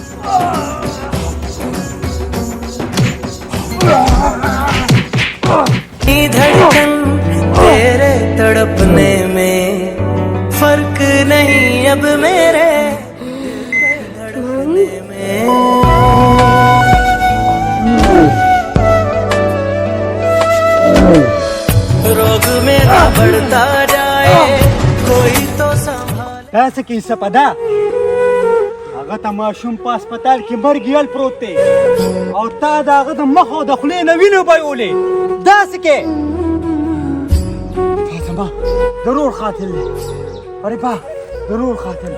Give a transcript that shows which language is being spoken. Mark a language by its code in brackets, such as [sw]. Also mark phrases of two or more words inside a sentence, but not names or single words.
[hi] धड़कन तेरे तड़पने में फर्क नहीं अब मेरे धड़कने में. रोग मेरा बढ़ता जाए कोई तो संभाले. [ps] داسې کیسه په ده هغه ته ماشوم په هسپتال کې مرګیال پروت دی او تا د هغه د مخ او د خولې نه وینې بهیولې. داسې کې تا زما ضرور قاتل دی. غریبه ضرور قاتل.